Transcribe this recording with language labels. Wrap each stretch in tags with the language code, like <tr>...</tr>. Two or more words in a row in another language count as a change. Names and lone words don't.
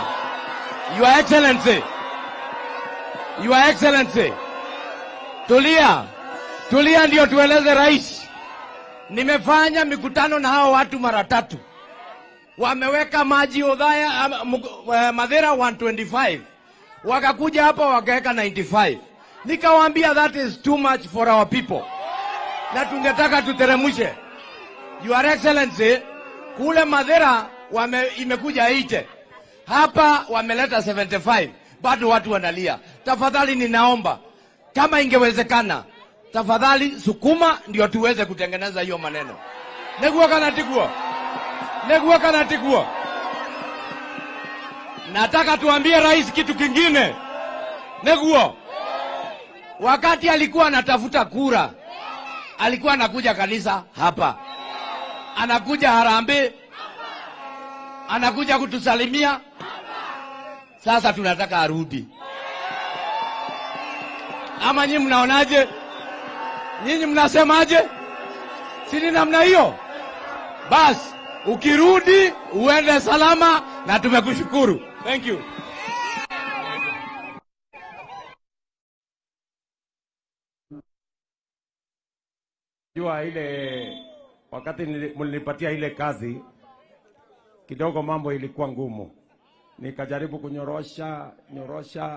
<en>Your Excellency, Your Excellency,</en> <sw>tulia ndio tueleze rais. Nimefanya mikutano na hao watu mara 3. Wameweka maji Othaya, Mathira 125. wakakuja hapa wakaweka 95.</sw> <en>Nikawaambia that is too much for our people,</en> <sw>na tungetaka tuteremushe.</sw> <en>Your Excellency,</en> <sw>kule Madera imekuja 80, hapa wameleta 75, bado watu wanalia. Tafadhali ninaomba, kama ingewezekana, tafadhali sukuma ndio tuweze kutengeneza hiyo maneno.</sw> <ki>Neguo kana tiguo.</ki> <sw>Nataka tuambie rais kitu kingine. Neguo, wakati alikuwa anatafuta kura, alikuwa anakuja kanisa hapa, anakuja Harambee, anakuja kutusalimia. Sasa tunataka arudi. Ama nyinyi mnaonaje? Nyinyi mnasemaje? Sini namna hiyo? Bas, ukirudi uende salama na tumekushukuru.</sw> <en>Thank you.</en> <sw>Jua ile wakati mlinipatia ile kazi kidogo mambo ilikuwa ngumu. Nikajaribu kunyorosha.</sw>